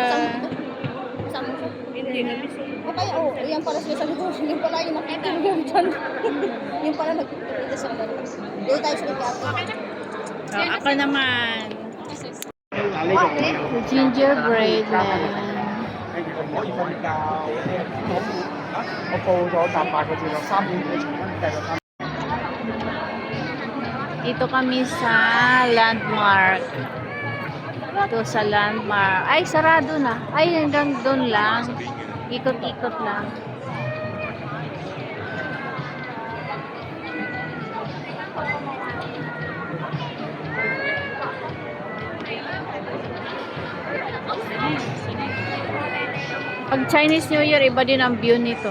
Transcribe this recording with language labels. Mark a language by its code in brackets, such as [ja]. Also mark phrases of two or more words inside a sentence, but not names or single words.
[tl] Sama ko. Hindi na. O kaya oh, yan para sila sa likod. Yung pala yung nakikita. Yung pala nagpipili sa kanila. Dito tayo sa likod. Oh, ako naman. [en] Gingerbread man. [yue] 可以瞓覺。我報咗搭8個字落3點幾重溫計個 [tl] Dito kami sa landmark. Ito sa landmark. Ay, sarado na. Ay, hanggang doon lang. Ikot-ikot lang. Pag [en] Chinese New Year, [tl] iba din ang view nito.